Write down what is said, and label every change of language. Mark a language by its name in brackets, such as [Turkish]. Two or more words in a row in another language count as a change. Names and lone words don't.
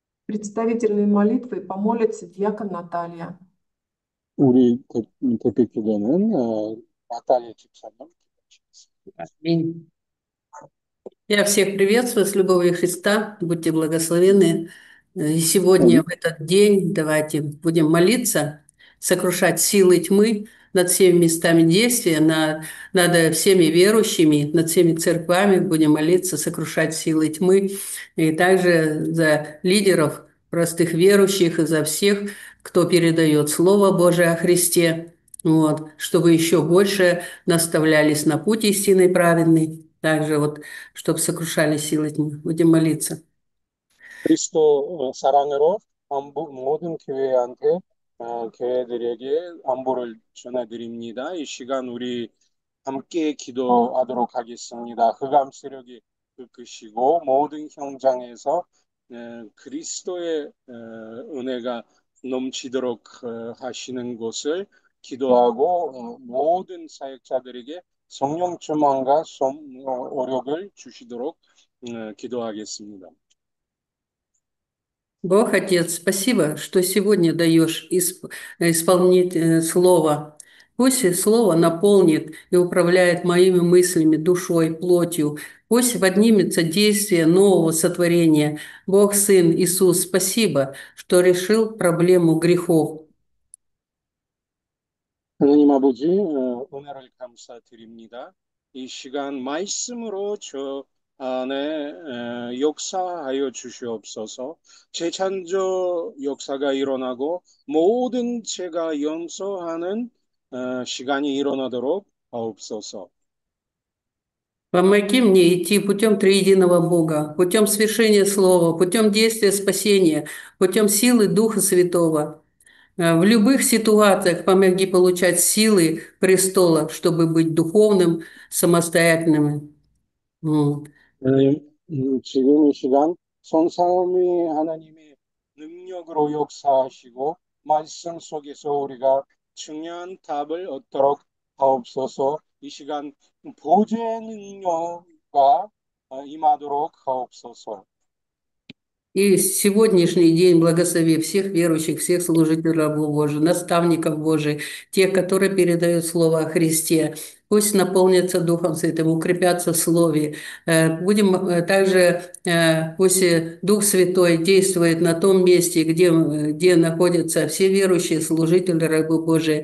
[Russian] Представительной молитвой помолится диакон Наталья. [Korean] 우리 대표 기도는 나탈리 집사님 기도하시겠습니다. [Russian] Аминь. Я всех приветствую с любовью Христа. Будьте благословенны. И сегодня, в этот день, давайте будем молиться, сокрушать силы тьмы над всеми местами действия, над всеми верующими, над всеми церквами. Будем молиться, сокрушать силы тьмы. И также за лидеров, простых верующих, и за всех, кто передает Слово Божие о Христе. Вот, чтобы еще больше наставлялись на путь истинный праведный. Также вот чтобы сокрушали силы тьмы. Будем молиться. [Korean] 그리스도 사랑으로 모든 교회한테 교회들에게 안부를 전해드립니다. 이 시간 우리 함께 기도하도록 하겠습니다. 흑암 세력이 끄시고 모든 현장에서 그리스도의 은혜가 넘치도록 하시는 것을 기도하고 모든 사역자들에게 성령 충만과 오력을 주시도록 기도하겠습니다. [Russian] Бог, Отец, спасибо, что сегодня даешь исполнить Слово. Пусть Слово наполнит и управляет моими мыслями, душой, плотью. Пусть поднимется действие нового сотворения. Бог, Сын, Иисус, спасибо, что решил проблему грехов. [Korean] 하나님 아버지, 은혜를 감사드립니다. 이 시간 말씀으로 저 안에 역사하여 주시옵소서. 재창조 역사가 일어나고 모든 죄가 용서하는 시간이 일어나도록 하옵소서. [Russian] Помоги мне идти путем триединого Бога, путем свершения Слова, путем действия спасения, путем силы Духа Святого. В любых ситуациях помоги получать силы престола, чтобы быть духовным, самостоятельным. [Korean] 하나님, 지금 이 시간 성삼위 하나님의 능력으로 역사하시고 말씀 속에서 우리가 중요한 답을 얻도록 하옵소서. 이 시간 보좌의 능력과 임하도록 하옵소서. [Russian] И сегодняшний день благослови всех верующих, всех служителей рабов Божьих, наставников Божьих, тех, которые передают Слово о Христе. Пусть наполнятся Духом Святым, укрепятся в Слове. Будем также, пусть Дух Святой действует на том месте, где находятся все верующие, служители рабы Божии.